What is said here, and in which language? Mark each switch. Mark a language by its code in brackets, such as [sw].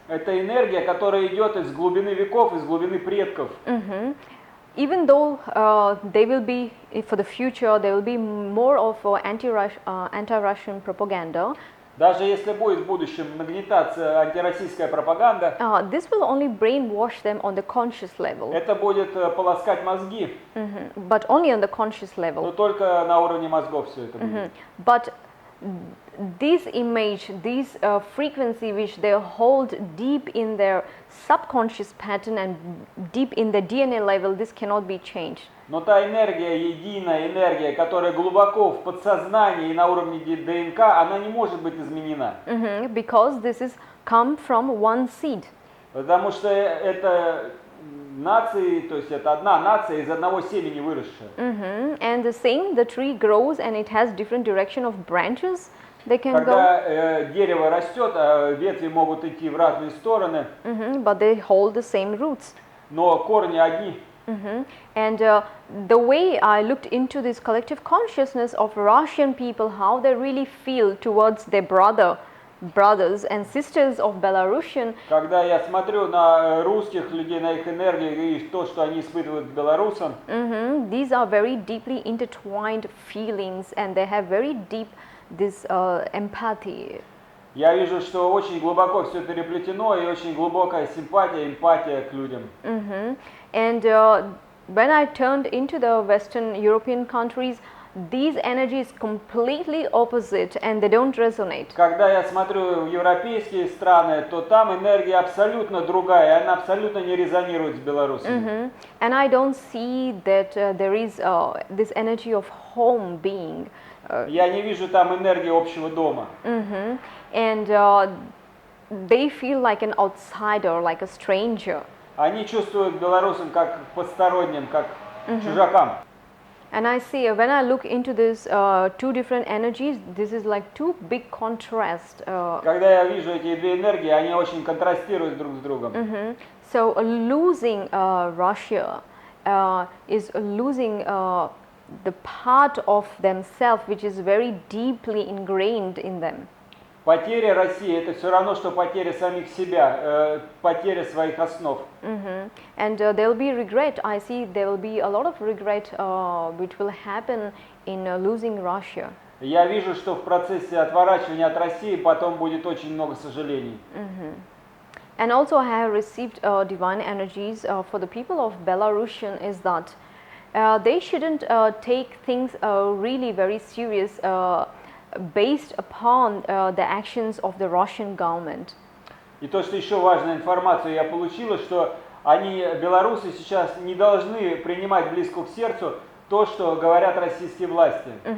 [ru] Это энергия, которая идет из глубины веков, из глубины предков. [en] Even though they will be, for the future, there will be more of anti-Russian propaganda. [ru] Даже если будет в будущем нагнетаться антироссийская пропаганда, [en] this will only brainwash them on the conscious level. [ru] Это будет полоскать мозги. [en] But only on the conscious level. [ru] Но только на уровне мозгов все это будет. [en] But this image, this frequency which they hold deep in their subconscious pattern and deep in the DNA level, this cannot be changed. [ru] Но та энергия, единая энергия, которая глубоко в подсознании и на уровне ДНК, она не может быть изменена. [en] Because this is come from one seed. [ru] Потому что это нации, то есть это одна нация из одного семени выросшая. [en] And the same, the tree grows and it has different direction of branches. They can [ru] Когда дерево растет, ветви могут идти в разные стороны. [en] But they hold the same roots. [ru] Но корни одни. [en] And the way I looked into this collective consciousness of Russian people, how they really feel towards their brothers and sisters of Belarusian. [ru] Когда я смотрю на русских людей, на их энергию и то, что они испытывают к белорусам, [en] these are very deeply intertwined feelings, and they have very deep this empathy. [ru] Я вижу, что очень глубоко все переплетено и очень глубокая симпатия, эмпатия к людям. [en] And when I turned into the Western European countries, these energies completely opposite and they don't resonate. [ru] Когда я смотрю в европейские страны, то там энергия абсолютно другая, она абсолютно не резонирует с белорусами. [en] And I don't see that there is this energy of home being. [ru] Я не вижу там энергии общего дома. [en] And they feel like an outsider, like a stranger. [ru] Они чувствуют белорусам как посторонним, как чужакам. [en] And I see when I look into these two different energies, this is like two big contrasts. [ru] Когда я вижу эти две энергии, они очень контрастируют друг с другом. [en] So losing Russia is losing the part of themselves which is very deeply ingrained in them. [ru] Потеря России – это все равно, что потеря самих себя, потеря своих основ. [en] And there will be regret. I see there will be a lot of regret which will happen in losing Russia. [ru] Я вижу, что в процессе отворачивания от России потом будет очень много сожалений. [en] And also I have received divine energies for the people of Belarusian is that they shouldn't take things really very serious based upon the actions of the Russian government. [ru] И то, что еще важную информацию я получила, что они, белорусы, сейчас не должны принимать близко к сердцу то, что говорят российские власти.